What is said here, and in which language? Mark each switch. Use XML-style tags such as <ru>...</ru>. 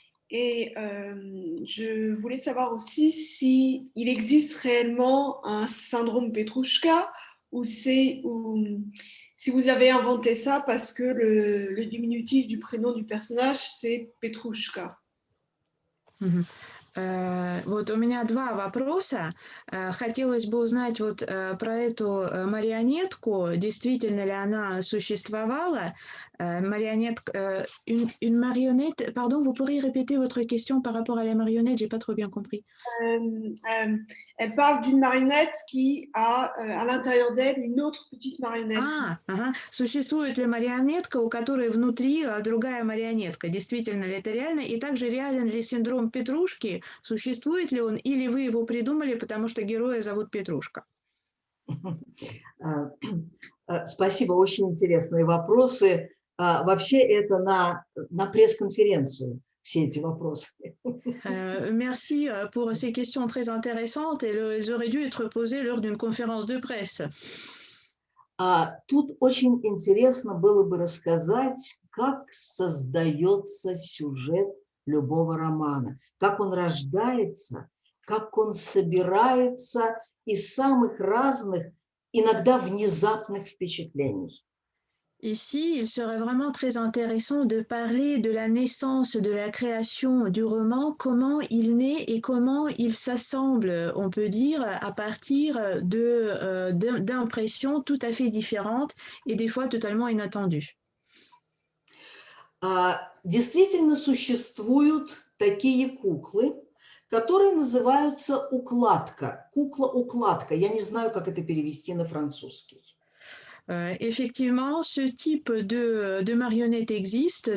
<fr>Et je voulais savoir aussi si il existe réellement un syndrome Petrouchka ou si vous avez inventé ça parce que le diminutif du prénom du personnage, c'est Petrouchka.</fr> <ru>Mm-hmm. Вот у меня два вопроса. Хотелось бы узнать вот про эту марионетку, действительно ли она существовала.</ru> <fr>Марионетка, une marionnette, pardon, vous pourriez répéter votre question par rapport à la marionnette, j'ai pas trop bien compris. Elle parle d'une marionnette qui a à l'intérieur d'elle une autre petite marionnette.</fr> <ru>Ага. Существует ли марионетка, у которой внутри другая марионетка? Действительно ли это реально? И также реален ли синдром Петрушки? Существует ли он, или вы его придумали, потому что героя зовут Петрушка? Спасибо, очень интересные вопросы. Вообще это на пресс-конференцию, все эти вопросы.</ru> <fr>Merci pour ces questions très intéressantes et elles auraient dû être posées lors d'une conférence de presse.</fr> <ru>Тут очень интересно было бы рассказать, как создается сюжет любого романа, как он рождается, как он собирается из самых разных, иногда внезапных впечатлений.</ru> <fr>Ici, il serait vraiment très intéressant de parler de la naissance, de la création du roman, comment il naît et comment il s'assemble, on peut dire, à partir d'impressions tout à fait différentes et des fois totalement inattendues.</fr> <ru>Действительно существуют такие куклы, которые называются укладка, кукла-укладка. Я не знаю, как это перевести на французский.</ru> <fr>Effectivement, ce type de marionnette existe.</fr>